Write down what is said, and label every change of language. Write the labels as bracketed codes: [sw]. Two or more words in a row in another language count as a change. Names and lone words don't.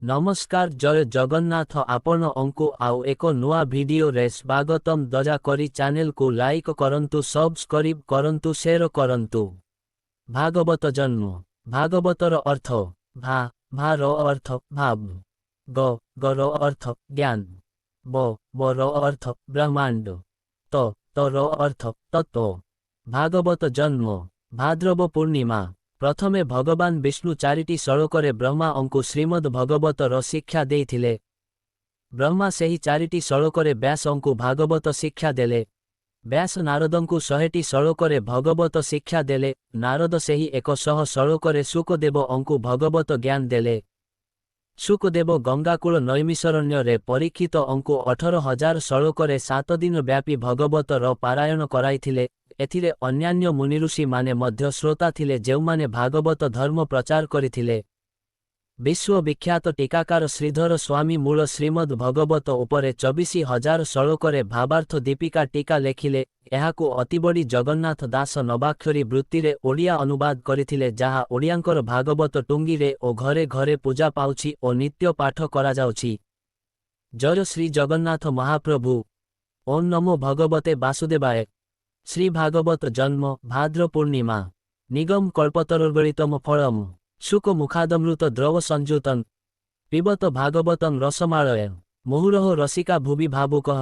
[or] ନମସ୍କାର ଜୟ ଜଗନ୍ନାଥ ଆପଣ ଅଙ୍କୁ ଆଉ ଏକ ନୂଆ ଭିଡିଓ ରେ ସ୍ୱାଗତମ ଦୟାକରି ଚ୍ୟାନେଲ କୁ ଲାଇକ କରନ୍ତୁ ସବସ୍କ୍ରାଇବ କରନ୍ତୁ ସେୟାର କରନ୍ତୁ। ଭାଗବତ ଜନ୍ମ ଭାଗବତର ଅର୍ଥ ଭା ର ଅର୍ଥ ଭାବ ଗ ର ଅର୍ଥ ଜ୍ଞାନ ବ ର ଅର୍ଥ ବ୍ରହ୍ମାଣ୍ଡ ତ ର ଅର୍ଥ ତତ୍ତ୍ୱ। ଭାଗବତ ଜନ୍ମ ଭାଦ୍ରବ ପୂର୍ଣ୍ଣିମା ପ୍ରଥମେ ଭଗବାନ ବିଷ୍ଣୁ ଚାରିଟି ଶ୍ଳୋକରେ ବ୍ରହ୍ମା ଅଙ୍କୁ ଶ୍ରୀମଦ୍ ଭାଗବତର ଶିକ୍ଷା ଦେଇଥିଲେ। ବ୍ରହ୍ମା ସେହି ଚାରିଟି ଶ୍ଳୋକରେ ବ୍ୟାସ ଅଙ୍କୁ ଭାଗବତ ଶିକ୍ଷା ଦେଲେ। ବ୍ୟାସ ନାରଦଙ୍କୁ 100ଟି ଶ୍ଳୋକରେ ଭାଗବତ ଶିକ୍ଷା ଦେଲେ। ନାରଦ ସେହି 100 ଶ୍ଳୋକରେ ଶୁକଦେବ ଅଙ୍କୁ ଭାଗବତ ଜ୍ଞାନ ଦେଲେ। ଶୁକଦେବ ଗଙ୍ଗାକୂଳ ନୈମିଷାରଣ୍ୟ ରେ ପରୀକ୍ଷିତ ଅଙ୍କୁ 18,000 ଶ୍ଳୋକରେ 7 ଦିନ ବ୍ୟାପୀ ଭାଗବତର ପାରାୟଣ କରାଇଥିଲେ। ଏଥିରେ ଅନ୍ୟାନ୍ୟ ମୁନିଋଷି ମାନେ ମଧ୍ୟ ଶ୍ରୋତା ଥିଲେ ଯେଉଁମାନେ ଭାଗବତ ଧର୍ମ ପ୍ରଚାର କରିଥିଲେ। ବିଶ୍ୱ ବିଖ୍ୟାତ ଟୀକାକାର ଶ୍ରୀଧର ସ୍ୱାମୀ ମୂଳ ଶ୍ରୀମଦ୍ ଭାଗବତ ଉପରେ 24,000 ଶ୍ଳୋକରେ ଭାବାର୍ଥ ଦୀପିକା ଟୀକା ଲେଖିଲେ। ଏହାକୁ ଅତିବଡ଼ି ଜଗନ୍ନାଥ ଦାସ ନବାକ୍ଷରୀ ବୃତ୍ତିରେ ଓଡ଼ିଆ ଅନୁବାଦ କରିଥିଲେ ଯାହା ଓଡ଼ିଆଙ୍କର ଭାଗବତ ଟୁଙ୍ଗିରେ ଓ ଘରେ ଘରେ ପୂଜା ପାଉଛି ଓ ନିତ୍ୟ ପାଠ କରା ଯାଉଛି। ଜୟ ଶ୍ରୀ ଜଗନ୍ନାଥ ମହାପ୍ରଭୁ। [sa] ओम नमो भगवते वासुदेवाय। [or] ଶ୍ରୀ ଭାଗବତ ଜନ୍ମ ଭାଦ୍ର ପୂର୍ଣ୍ଣିମା [sa] निगम कल्पतरुर्गलितम फलम शुक मुखादमृत द्रव संयुतन पिबत भागवतं रसमालय मुहुरः रसिका भुवि भावुकः।